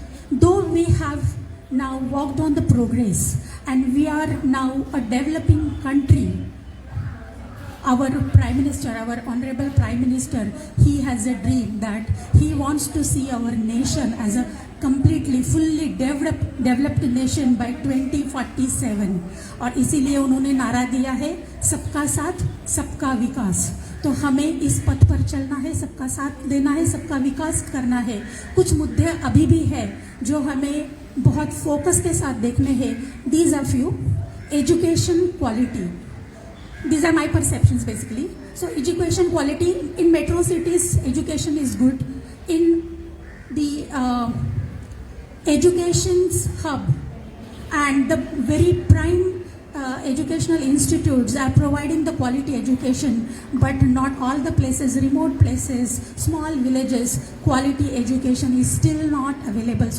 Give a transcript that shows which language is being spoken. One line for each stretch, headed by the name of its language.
English: Though we have now worked on the progress and we are now a developing country, our Prime Minister, our Honorable Prime Minister, he has a dream that he wants to see our nation as a completely, fully developed nation by 2047.
Hindi: और इसीलिए उन्होंने नारा दिया है, सबका साथ, सबका विकास। तो हमें इस पथ पर चलना है, सबका साथ देना है, सबका विकास करना है। कुछ मुद्दे अभी भी है जो हमें बहुत फोकस के साथ देखने हैं।
English: These are few. Education quality. These are my perceptions basically. So education quality in metro cities, education is good. In the education's hub and the very prime educational institutes are providing the quality education, but not all the places, remote places, small villages, quality education is still not available.